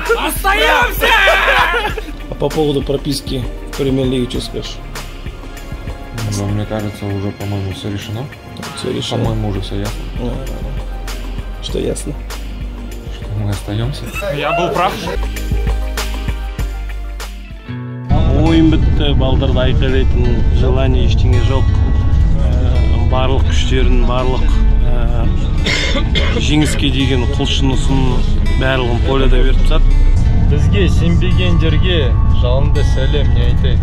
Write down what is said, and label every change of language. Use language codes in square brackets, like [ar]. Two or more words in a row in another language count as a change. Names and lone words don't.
[ru] Остаемся! А по поводу прописки в премьер-лиге что скажешь? Ну, мне кажется, уже, по-моему, все решено. Все решено. По-моему, уже все ясно. Что ясно? Что мы остаемся. Я был прав. [kk] Ойын бітті, балдарды айқайлайтын желание ештеңе жоқ. Барлық күштерін, барлық жеңіске деген құлшынысын барлығын поляда беріп тастады. Бізге сенбегендерге жалынды сәлем, не айтайын.